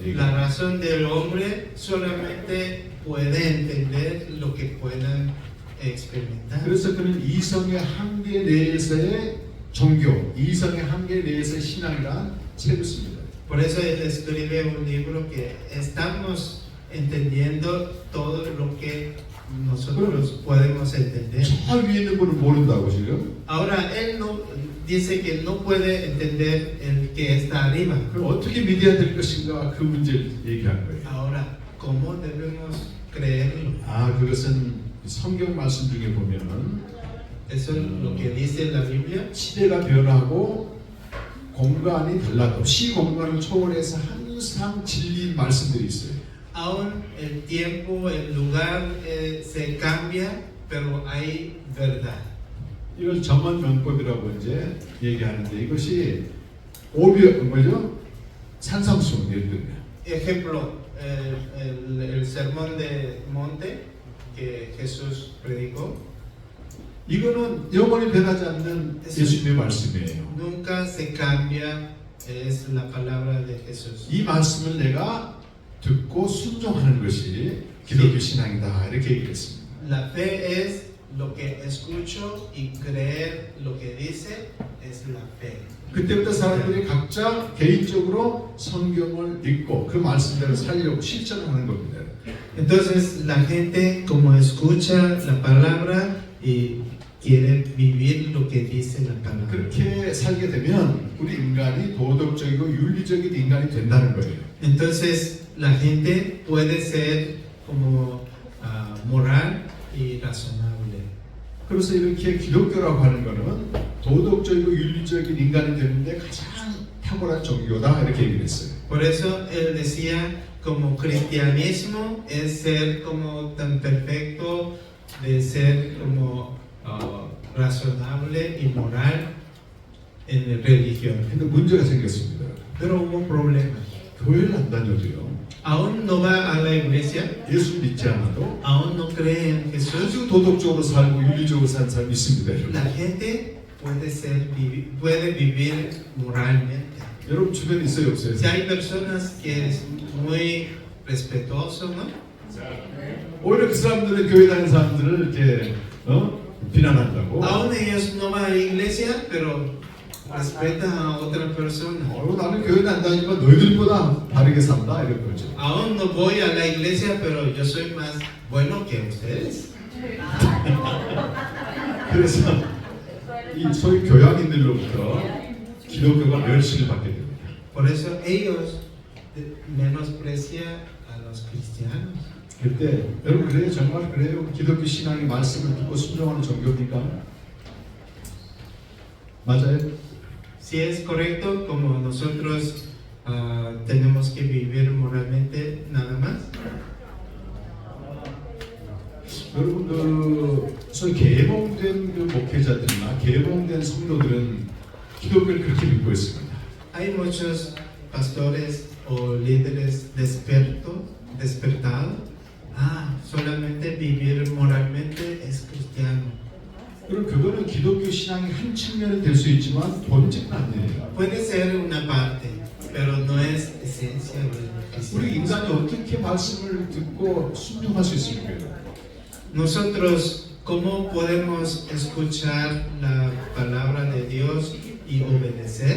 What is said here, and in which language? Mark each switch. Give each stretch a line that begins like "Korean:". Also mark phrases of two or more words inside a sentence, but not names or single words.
Spanish: La
Korean: 얘기해요.
Spanish: razón del hombre solamente puede entender lo que puedan experimentar.
Korean: 그래서 그는 이성의 한계 내에서의 종교, 이성의 한계 내에서의 신앙이란 책을 씁니다.
Spanish: Por eso él escribe un libro que estamos entendiendo todo lo que nosotros podemos entender.
Korean: 저 위에 있는 분은 모른다고 지금.
Spanish: Ahora él no dice que no puede entender el que está arriba.
Korean: 그럼 어떻게 믿어야 될 것인가 그 문제를 얘기한 거예요.
Spanish: Ahora, ¿cómo debemos creerlo?
Korean: 그것은 성경 말씀 중에 보면은
Spanish: Eso es lo que dice la Biblia.
Korean: 시대가 변하고 공간이 달라도 시공간을 초월해서 항상 진리인 말씀들이 있어요.
Spanish: Aún el tiempo, el lugar se cambia, pero hay verdad.
Korean: 이걸 점원 명법이라고 이제 얘기하는데 이것이 뭐죠? 산상수훈 예를 들면
Spanish: Ejemplo, el sermón de monte que Jesús predicó.
Korean: 이거는 영원히 변하지 않는 예수님의 말씀이에요.
Spanish: Nunca se cambia, es la palabra de Jesús.
Korean: 이 말씀을 내가 듣고 순종하는 것이 기독교 신앙이다 이렇게 얘기했습니다.
Spanish: La fe es lo que escucho y creer lo que dice es la fe.
Korean: 그때부터 사람들이 각자 개인적으로 성경을 읽고 그 말씀대로 살려고 실천하는 겁니다.
Spanish: Entonces la gente como escucha la palabra y quiere vivir lo que dice la palabra.
Korean: 그렇게 살게 되면 우리 인간이 도덕적이고 윤리적인 인간이 된다는 거예요.
Spanish: Entonces la gente puede ser como moral y razonable.
Korean: 그래서 이렇게 기독교라고 하는 것은 도덕적이고 윤리적인 인간이 되는데 가장 탁월한 종교다 이렇게 얘기를 했어요.
Spanish: Por eso él decía como cristianismo es ser como tan perfecto de ser como razonable y moral en religión.
Korean: 근데 문제가 생겼습니다.
Spanish: Pero hubo problemas.
Korean: 교회를 안 다녀도요.
Spanish: Aún no va a la iglesia,
Korean: 예수 믿지 않아도
Spanish: aún no cree en Jesús.
Korean: 아주 도덕적으로 살고 윤리적으로 사는 사람이 있습니다.
Spanish: La gente puede vivir moralmente.
Korean: 여러분 주변에 있어요 없어요?
Spanish: Si hay personas que es muy respetuoso, ¿no?
Korean: 오히려 그 사람들은 교회 다니는 사람들을 이렇게 비난한다고.
Spanish: Aún ellos no van a la iglesia, pero respetan a otra persona.
Korean: 나는 교회 안 다니니까 너희들보다 바르게 산다 이런 거죠.
Spanish: Aún no voy a la iglesia, pero yo soy más bueno que ustedes.
Korean: 그래서 이 소위 교양인들로부터 기독교가 멸시를 받게 됩니다.
Spanish: Por eso ellos menosprecian a los cristianos.
Korean: 그때 여러분 그래요? 정말 그래요? 기독교 신앙의 말씀을 듣고 순종하는 종교입니까? 맞아요?
Spanish: Si es correcto, como nosotros tenemos que vivir moralmente nada más.
Korean: 여러분 소위 개몽된 목회자들이나 개몽된 성도들은 기독교를 그렇게 믿고 있습니다.
Spanish: Hay muchos pastores o líderes despertados. Solamente vivir moralmente es cristiano.
Korean: 그럼 그거는 기독교 신앙의 한 측면이 될 수 있지만 본질은 아니에요.
Spanish: Puede ser una parte, pero no es esencia del
Korean: 우리
Spanish: cristianismo.
Korean: 인간이 어떻게 말씀을 듣고 순종할 수 있습니까?
Spanish: Nosotros, ¿cómo podemos escuchar la palabra de Dios y obedecer?